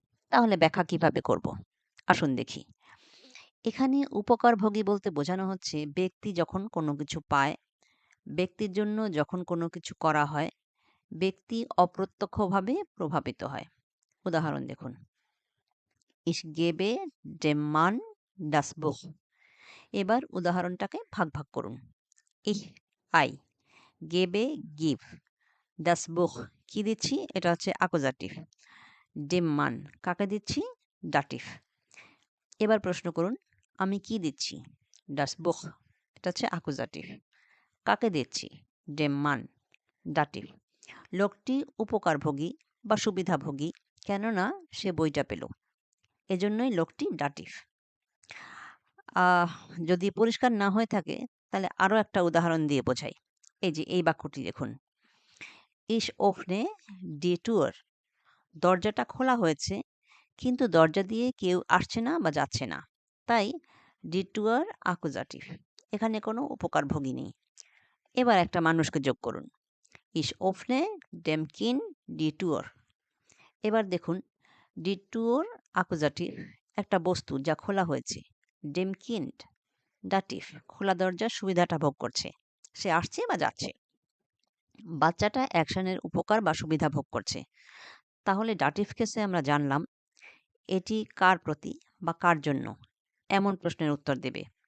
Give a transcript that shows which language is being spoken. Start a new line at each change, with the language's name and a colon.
Bangla: তাহলে ব্যাখ্যা কিভাবে করব? আসুন দেখি। এখানে উপকারভোগী বলতে বোঝানো হচ্ছে ব্যক্তি যখন কোনো কিছু পায়, ব্যক্তির জন্য যখন কোনো কিছু করা হয়, ব্যক্তি অপ্রত্যক্ষভাবে প্রভাবিত হয়। উদাহরণ দেখুন।
German: Ich gebe dem Mann das Buch.
Bangla: এবার উদাহরণটাকে ভাগ করুন।
German: Ich, I, gebe, give, das Buch
Bangla: কি দিচ্ছি? এটা হচ্ছে অ্যাকুজাটিভ।
German: dem Mann
Bangla: কাকে দিচ্ছি? ডাটিভ। এবার প্রশ্ন করুন, আমি কি দিচ্ছি?
German: das Buch
Bangla: এটা হচ্ছে অ্যাকুজাটিভ। কাকে দিচ্ছি?
German: dem Mann ডাটিভ।
Bangla: লোকটি উপকারভোগী বা সুবিধাভোগী, কেননা সে বইটা পেল। এজন্যই লোকটি ডাটিভ। যদি পরিষ্কার না হয়ে থাকে তাহলে আরও একটা উদাহরণ দিয়ে বোঝাই। এই যে এই বাক্যটি দেখুন।
German: Ich öffne die Tür.
Bangla: দরজাটা খোলা হয়েছে, কিন্তু দরজা দিয়ে কেউ আসছে না বা যাচ্ছে না। তাই
German: die Tür
Bangla: অ্যাকুজাটিভ। এখানে কোনো উপকারভোগী নেই। এবার একটা মানুষকে যোগ করুন।
German: Ich öffne dem Kind die Tür.
Bangla: এবার দেখুন,
German: die Tür
Bangla: অ্যাকুজাটিভ, একটা বস্তু যা খোলা হয়েছে।
German: dem Kind
Bangla: ডাটিভ, খোলা দরজার সুবিধাটা ভোগ করছে। সে আসছে বা যাচ্ছে। বাচ্চাটা অ্যাকশনের উপকার বা সুবিধা ভোগ করছে। তাহলে ডাটিভ কেসে আমরা জানলাম এটি কার প্রতি বা কার জন্য, এমন প্রশ্নের উত্তর দেবে।